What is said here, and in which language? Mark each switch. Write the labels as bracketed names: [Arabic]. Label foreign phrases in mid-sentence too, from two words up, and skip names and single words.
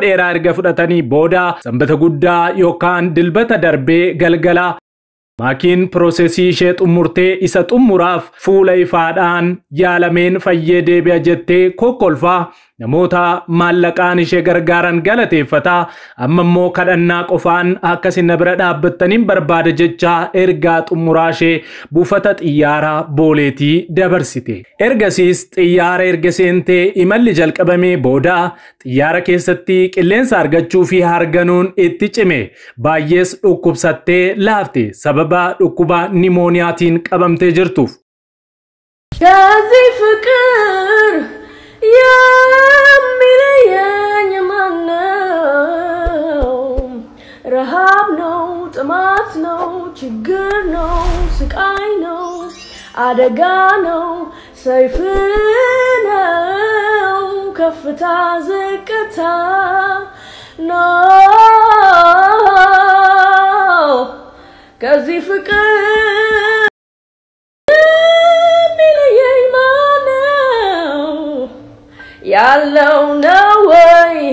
[Oromo] dheeraa erga fudhatanii booda sanbata guddaa yookaan dilbata darbee galgala Maakiin proseesii ishee xumurtee isa xumuraaf fuula ifaadhaan yaalameen fayyee deebi'a jettee kokkolfaa namoota maallaqaan ishee gargaaran galateeffataa amma immoo kadhannaa qofaan akkasiin bira dhaabbattaniin barbaada jechaa ergaa xumuraa ishee buufata xiyyaaraa Booleetii dabarsite. Ergasiis xiyyaara erga seentee imalli jalqabamee booda xiyyaara keessatti qilleensa argachuu fi harganuun itti cime baay'ees dhukkubsattee laafte sababa dhukkuba nimooniyaatiin qabamtee jirtuuf. [Amharic] ከዚህ ፍቅር የሚለየኝ ማነው? ረሃብ ነው፣ ጥማት ነው፣ ችግር ነው፣ ስቃይ ነው፣ አደጋ ነው፣ ሰይፍ ነው፣ ከፍታ ዝቅታ ነው። ከዚህ ፍቅር ያለው ነው ወይ